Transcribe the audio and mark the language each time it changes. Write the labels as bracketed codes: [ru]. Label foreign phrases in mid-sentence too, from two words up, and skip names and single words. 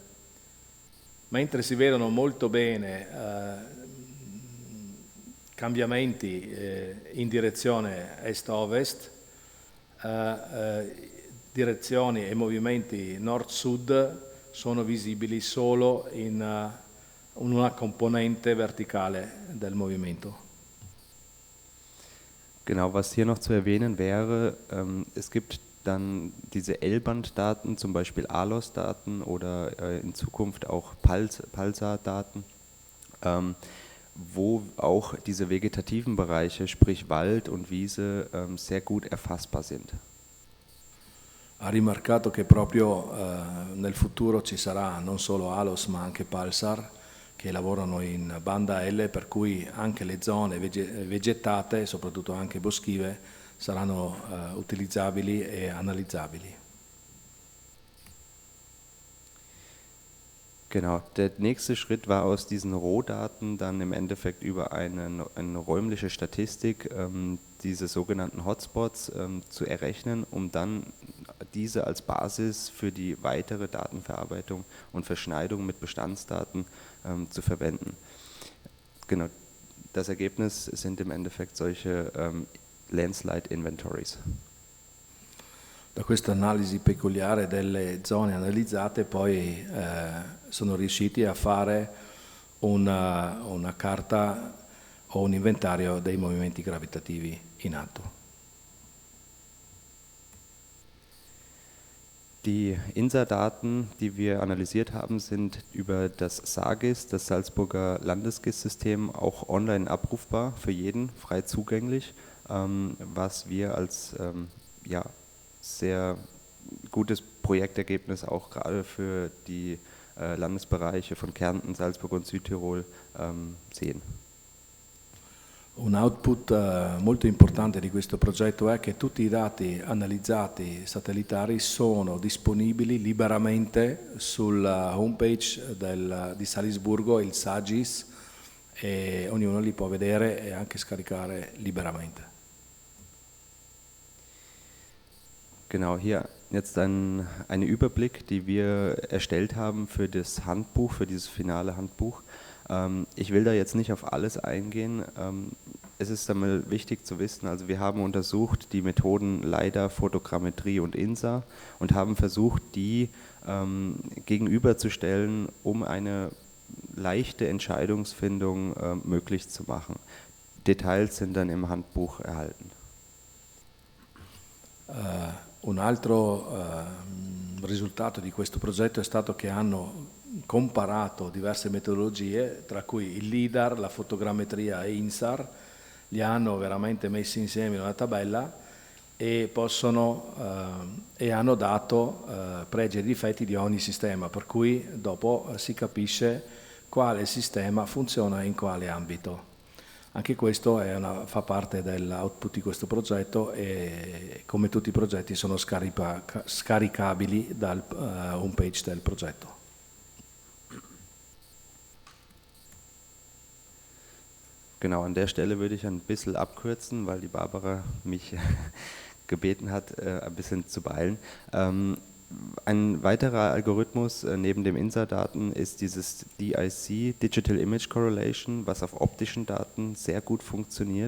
[it] Mentre si vedono molto bene cambiamenti in direzione est-ovest, direzioni e movimenti nord-sud sono visibili solo in una componente verticale del movimento. [de] Genau, was hier noch zu erwähnen wäre, es gibt dann diese L-Band-Daten, zum Beispiel ALOS-Daten oder in Zukunft auch Pulsar-Daten, wo auch diese vegetativen Bereiche, sprich Wald und Wiese, sehr gut erfassbar sind. [it] Ha rimarcato che proprio nel futuro ci sarà non solo ALOS ma anche Pulsar che lavorano in banda L, per cui anche le zone vegetate, soprattutto anche boschive, saranno utilizzabili e analizzabili. [de] Genau, der nächste Schritt war aus diesen Rohdaten dann im Endeffekt über eine räumliche Statistik diese sogenannten Hotspots zu errechnen, um dann diese als Basis für die weitere Datenverarbeitung und Verschneidung mit Bestandsdaten zu verwenden. Genau, das Ergebnis sind im Endeffekt solche [en] landslide inventories. [it] Da questa analisi peculiare delle zone analizzate poi sono riusciti a fare una carta o un inventario dei movimenti gravitativi in atto. [de] Die INSA-Daten, die wir analysiert haben, sind über das SAGIS, das Salzburger Landesgis-System, auch online abrufbar, für jeden frei zugänglich, was wir als sehr gutes Projektergebnis auch gerade für die Landesbereiche von Kärnten, Salzburg und Südtirol sehen. [it] Un output molto importante di questo progetto è che tutti i dati analizzati satellitari sono disponibili liberamente sulla homepage di Salisburgo, il SAGIS, e ognuno li può vedere e anche scaricare liberamente. [de] Genau, hier jetzt ein Überblick, die wir erstellt haben für das Handbuch, für dieses finale Handbuch. Ich will da jetzt nicht auf alles eingehen. Es ist einmal wichtig zu wissen, also wir haben untersucht die Methoden LiDAR, Photogrammetrie und INSA und haben versucht, die gegenüberzustellen, um eine leichte Entscheidungsfindung möglich zu machen. Details sind dann im Handbuch erhalten. [it] Un altro risultato di questo progetto è stato che hanno comparato diverse metodologie, tra cui il LIDAR, la fotogrammetria e INSAR, li hanno veramente messi insieme in una tabella e hanno dato pregi e difetti di ogni sistema, per cui dopo si capisce quale sistema funziona in quale ambito. Anche questo fa parte dell'output di questo progetto e come tutti i progetti sono scaricabili dal homepage del progetto. [de] Genau, an der Stelle würde ich ein bisschen abkürzen, weil die Barbara mich gebeten hat, ein bisschen zu beeilen. Ein weiterer Algorithmus neben dem INSA-Daten ist dieses DIC, [en] Digital Image Correlation, [de] was auf optischen Daten sehr gut funktioniert.